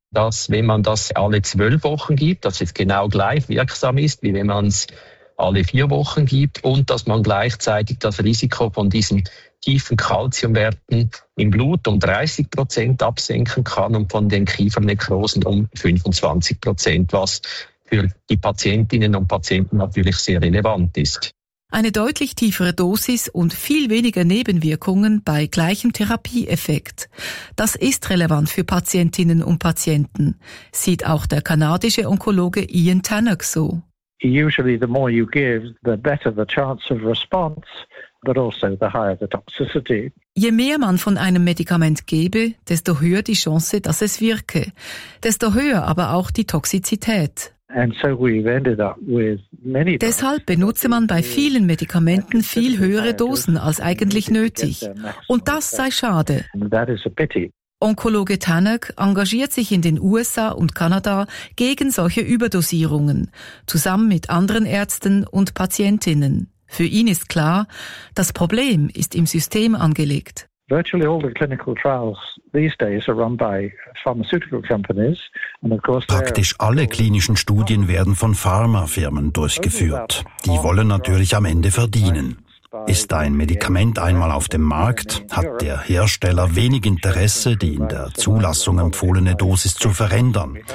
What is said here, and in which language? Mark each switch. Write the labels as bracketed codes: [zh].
[de] Dass, wenn man das alle 12 Wochen gibt, dass es genau gleich wirksam ist, wie wenn man es alle 4 Wochen gibt und dass man gleichzeitig das Risiko von diesen tiefen Kalziumwerten im Blut um 30% absenken kann und von den Kiefernekrosen um 25%, was für die Patientinnen und Patienten natürlich sehr relevant ist. Eine deutlich tiefere Dosis und viel weniger Nebenwirkungen bei gleichem Therapieeffekt. Das ist relevant für Patientinnen und Patienten, sieht auch der kanadische Onkologe Ian Tannock so. [en] Usually the more you give, the better the chance of response, but also the higher the toxicity. [de] Je mehr man von einem Medikament gebe, desto höher die Chance, dass es wirke, desto höher aber auch die Toxizität. Deshalb benutze man bei vielen Medikamenten viel höhere Dosen als eigentlich nötig. Und das sei schade. Onkologe Tanak engagiert sich in den USA und Kanada gegen solche Überdosierungen, zusammen mit anderen Ärzten und Patientinnen. Für ihn ist klar, das Problem ist im System angelegt. [en] Virtually all the clinical trials these days are run by pharmaceutical companies. [de] Praktisch alle klinischen Studien werden von Pharmafirmen durchgeführt. Die wollen natürlich am Ende verdienen. Ist ein Medikament einmal auf dem Markt, hat der Hersteller wenig Interesse, die in der Zulassung empfohlene Dosis zu verändern.